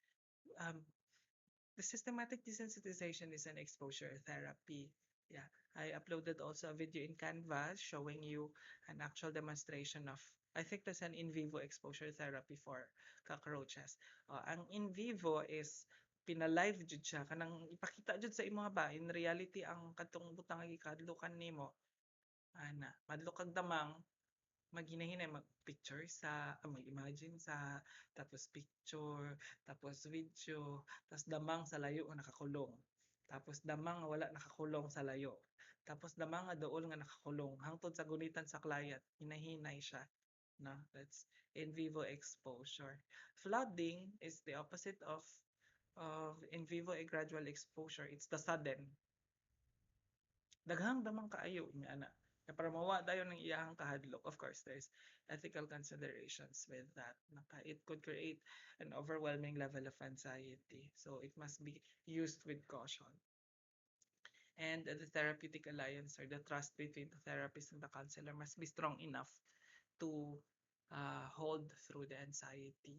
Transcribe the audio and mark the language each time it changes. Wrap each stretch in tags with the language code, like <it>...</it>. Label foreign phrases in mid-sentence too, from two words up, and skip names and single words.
<en>The systematic desensitization is an exposure therapy. Yeah, I uploaded also a video in Canvas showing you an actual demonstration of, I think that's an in vivo exposure therapy for cockroaches.</en> <ceb>Ang</ceb> <en>in vivo</en> <ceb>is pina-live jud siya kanang ipakita jud sa imo ba</ceb> <en>in reality</en> <ceb>ang katong butang nga gikadlukan nimo ana madlo kag damang maghinahinay mag-picture sa mag-imagine sa tapos picture tapos video tapos damang sa layo nga nakakulong tapos damang nga wala nakakulong sa layo tapos damang nga dool nga nakakulong hangtod sa gunitan sa client hinahinay siya no,</ceb> <en>that's in vivo exposure. Flooding is the opposite of in vivo a gradual exposure. It's the sudden.</en> <ceb>Daghang damang kaayo nga ana. Kaya para mawa dayon ng iyahang kahadlok,</ceb> <en>of course, there's ethical considerations with that. It could create an overwhelming level of anxiety. So it must be used with caution. And the therapeutic alliance or the trust between the therapist and the counselor must be strong enough to hold through the anxiety.</en>